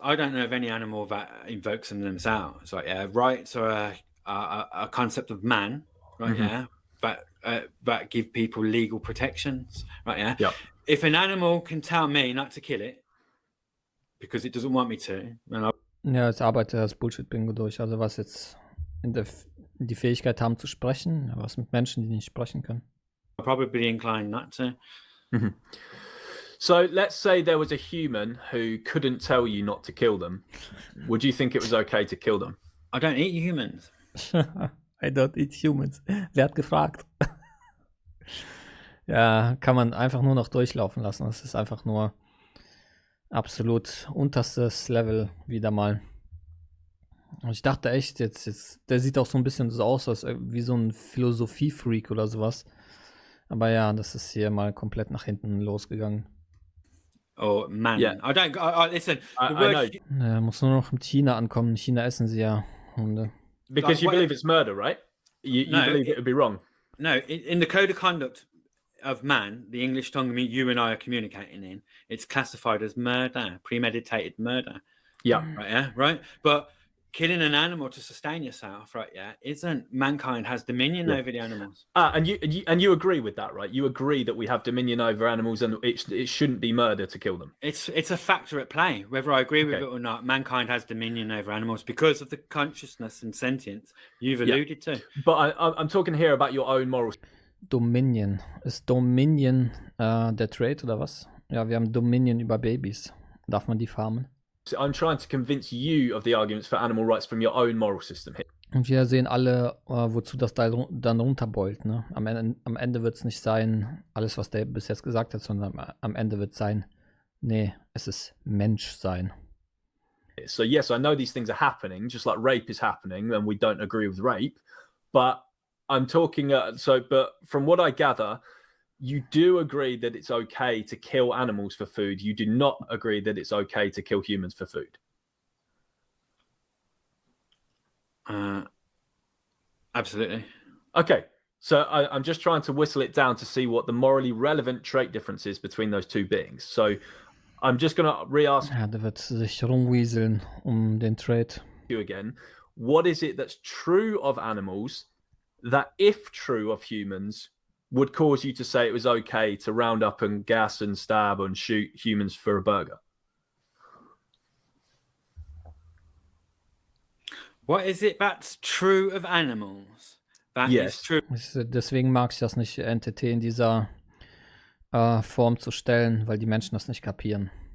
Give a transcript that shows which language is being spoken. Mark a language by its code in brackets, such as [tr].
[en] I don't know of any animal that invokes them themselves. Right? Yeah, rights are a concept of man. Right? Mhm. Yeah, that give people legal protections. Right? Yeah. Yep. If an animal can tell me not to kill it because it doesn't want me to, then [de] Ja, jetzt arbeitet das Bullshit-Bingo durch. Also was jetzt die Fähigkeit haben zu sprechen, was mit Menschen, die nicht sprechen können. [en] I'll probably be inclined not to. Mhm. So let's say there was a human who couldn't tell you not to kill them. Would you think it was okay to kill them? I don't eat humans. I don't eat humans. [de] Wer hat gefragt? Ja, kann man einfach nur noch durchlaufen lassen. Das ist einfach nur absolut unterstes Level wieder mal. Und ich dachte echt, jetzt, der sieht auch so ein bisschen so aus, als wie so ein Philosophie-Freak oder sowas. Aber ja, das ist hier mal komplett nach hinten losgegangen. Oh man, [en] Yeah. I don't. Listen, I the word know. [de] Ja, muss nur noch mit China ankommen. In China essen sie ja Hunde. [en] Because you what- believe it's murder, right? You No, believe it would be wrong. No, in the code of conduct of man, the English tongue you and I are communicating in, it's classified as murder, premeditated murder. Yeah. Right, yeah, right. But killing an animal to sustain yourself, right, yeah, isn't mankind has dominion Yeah. over the animals. And you agree with that, right? You agree that we have dominion over animals and it shouldn't be murder to kill them. It's a factor at play, whether I agree with Okay. it or not. Mankind has dominion over animals because of the consciousness and sentience you've Yeah. alluded to. But I'm talking here about your own moral. Dominion. [de] Ist Dominion der Trade oder was? Ja, wir haben Dominion über Babys. Darf man die farmen? [en] So I'm trying to convince you of the arguments for animal rights from your own moral system here. [de] Und wir sehen alle, wozu das dann runterbeult. Ne? Am Ende wird es nicht sein, alles, was der bis jetzt gesagt hat, sondern am Ende wird es sein, nee, es ist Menschsein. [en] So yes, I know these things are happening, just like rape is happening, and we don't agree with rape. But I'm talking. But from what I gather, you do agree that it's okay to kill animals for food. You do not agree that it's okay to kill humans for food. Absolutely. Okay, so I'm just trying to whistle it down to see what the morally relevant trait difference is between those two beings. So I'm just going to re-ask [de] Ja, der wird sich rumwieseln den Trade. [en] you again. What is it that's true of animals that, if true of humans, would cause you to say it was okay to round up and gas and stab and shoot humans for a burger? What is it that's true of animals? That Yes. is true. [de] Deswegen mag ich das nicht, NTT in dieser Form zu stellen, weil die Menschen das nicht kapieren.